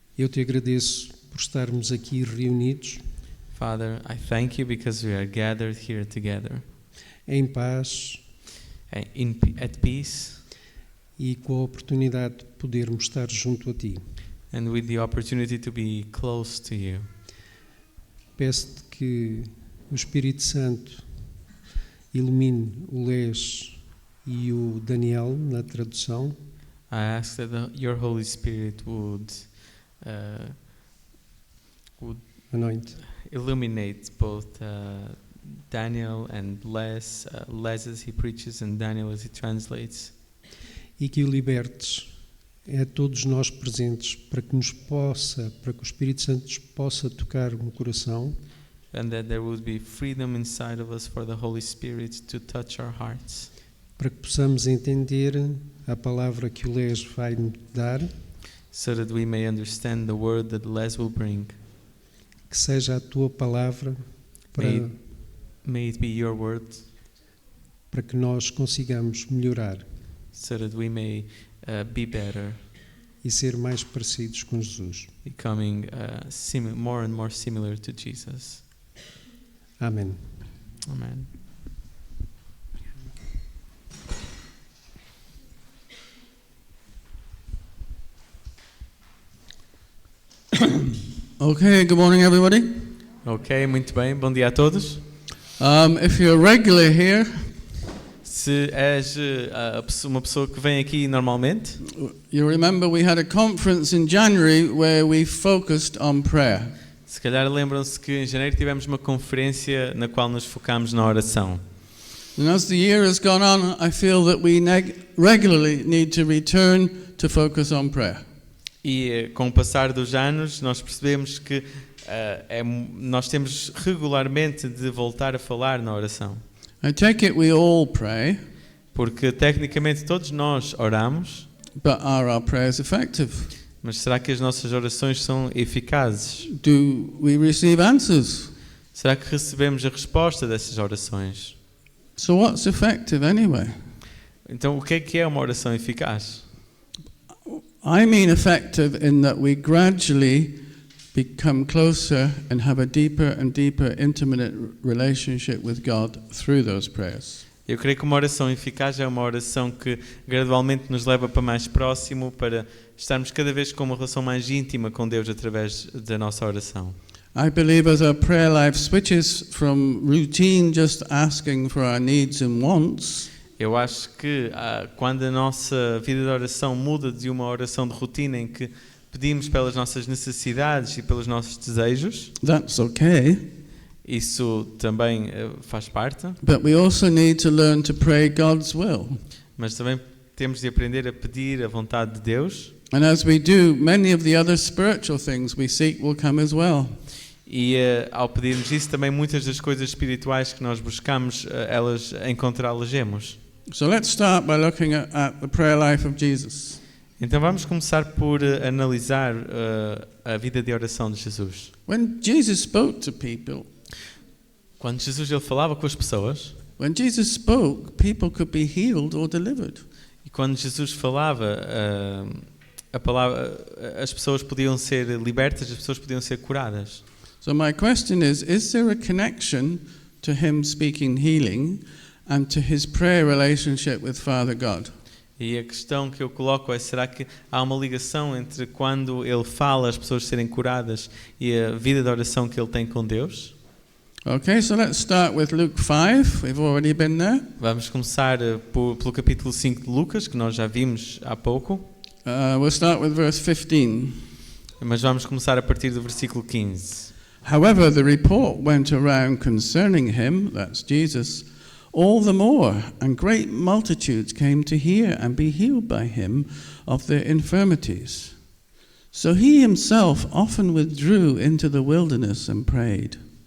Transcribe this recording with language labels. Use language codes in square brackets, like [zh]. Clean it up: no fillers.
[pt] Eu te agradeço por estarmos aqui reunidos [en] Father, I thank you because we are gathered here together [pt] em paz [en] at peace [pt] e com a oportunidade de podermos estar junto a Ti. [en] and with the opportunity to be close to you. [pt] Peço-te que o Espírito Santo ilumine o Les e o Daniel na tradução, [en] I ask that your Holy Spirit would anointe, illuminate both Daniel and Les as he preaches and Daniel as he translates, [pt] e que o libertes a todos nós presentes para que o Espírito Santo nos possa tocar no coração [en] and that there would be freedom inside of us for the Holy Spirit to touch our hearts, [pt] para que possamos entender a palavra que o Les vai nos dar, [en] so that we may understand the word that Les will bring. [pt] que seja a Tua palavra para [en] May it be your word, [pt] para que nós consigamos melhorar [en] so that we may be better, [pt] e ser mais parecidos com Jesus. [en] becoming more and more similar to Jesus. [pt] Amém. [en] Amen. Okay, good morning, everybody. [pt] Ok, muito bem. Bom dia a todos. [en] If you're regular here, [pt] Se és uma pessoa que vem aqui normalmente, [en] you remember we had a conference in January where we focused on prayer. [pt] se calhar lembram-se que em janeiro tivemos uma conferência na qual nos focámos na oração. [en] And as the year has gone on, I feel that we regularly need to return to focus on prayer. [pt] E com o passar dos anos, nós percebemos que nós temos regularmente de voltar a falar na oração. [en] I take it we all pray, [pt] Porque tecnicamente todos nós oramos, [en] but are our prayers effective? [pt] mas será que as nossas orações são eficazes? [en] Do we receive answers? [pt] Será que recebemos a resposta dessas orações? [en] So what's effective anyway? [pt] Então, o que é uma oração eficaz? [en] I mean effective in that we gradually become closer and have a deeper and deeper intimate relationship with God through those prayers. [pt] Eu creio que uma oração eficaz é uma oração que gradualmente nos leva para mais próximo, para estarmos cada vez com uma relação mais íntima com Deus através da nossa oração. [en] I believe as our prayer life switches from routine, just asking for our needs and wants, [pt] Eu acho que quando a nossa vida de oração muda de uma oração de rotina em que pedimos pelas nossas necessidades e pelos nossos desejos, [en] that's okay. [pt] isso também faz parte, [en] But we also need to learn to pray God's will. [pt] mas também temos de aprender a pedir a vontade de Deus. [en] And as we do, many of the other spiritual things we seek will come as well. [pt] E ao pedirmos isso, também muitas das coisas espirituais que nós buscamos, encontrá-las-emos. [en] So let's start by looking at the prayer life of Jesus. [pt] Então vamos começar por analisar a vida de oração de Jesus. [en] When Jesus spoke to people, [pt] Quando Jesus ele falava com as pessoas, [en] when Jesus spoke, people could be healed or delivered. [pt] e quando Jesus falava, a palavra, as pessoas podiam ser libertas, as pessoas podiam ser curadas. [en] So my question is there a connection to him speaking healing and to his prayer relationship with Father God? [pt] E a questão que eu coloco é, será que há uma ligação entre quando ele fala as pessoas serem curadas e a vida de oração que ele tem com Deus? [en] Okay, so let's start with Luke 5. We've already been there. [pt] Vamos começar pelo capítulo 5 de Lucas, que nós já vimos há pouco, [en] We'll start with verse 15. [pt] mas vamos começar a partir do versículo 15. [en] However, the report went around concerning him, that's Jesus, all the more, and great multitudes came to hear and be healed by him of their infirmities. So he himself often withdrew into the wilderness and prayed.